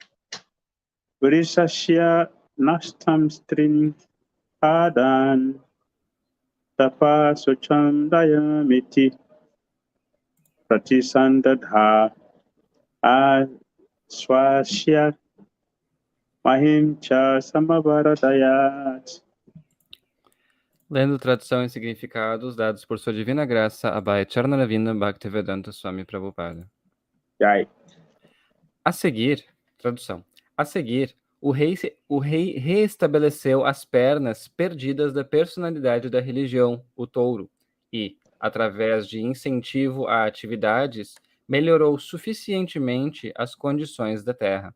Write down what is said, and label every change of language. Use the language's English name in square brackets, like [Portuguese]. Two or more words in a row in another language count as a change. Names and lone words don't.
[Sanskrit] Vrisasya nastam strin padan tapaso chandayam iti patisandadha aswasya ahim cha samavaradayat. [Portuguese] Lendo tradução e significados dados por sua divina graça, Abhay Charnaravinda Bhaktivedanta Swami Prabhupada. Jai. A seguir, tradução. A seguir, o rei reestabeleceu as pernas perdidas da personalidade da religião, o touro, e, através de incentivo a atividades, melhorou suficientemente as condições da Terra.